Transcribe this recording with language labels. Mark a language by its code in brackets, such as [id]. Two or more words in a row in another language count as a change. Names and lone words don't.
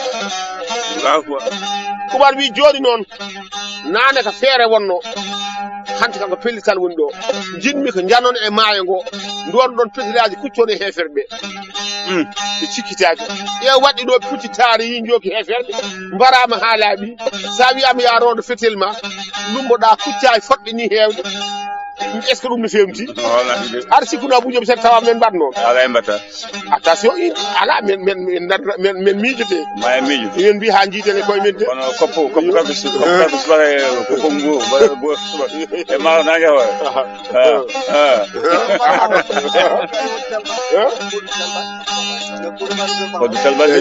[ff] Oumar wi joni noon nane ko feere wonno hanti kanko pellital woni ɗo jinmi ko janon e maayo ngo ndon ɗon petiraji kuccone heferɓe ɓe cikkitaji ƴeew waɗɗi ɗo puccitari yi joki heferɓe mbarama ha laaɓi sa wiyama ya rondo fetel ma lumboɗa kucca e foɗɓe ni hewde [fr] est ce que [ff] ɗum no fewti har sikkuno Abou Diop sen tawa men mbaɗno ala e mbatta attention ala men miijote ma e miijo men mbi ha jiiden e koye men de kono koppo kanko subaka koppo ngo e ma nangue hoɗo telbade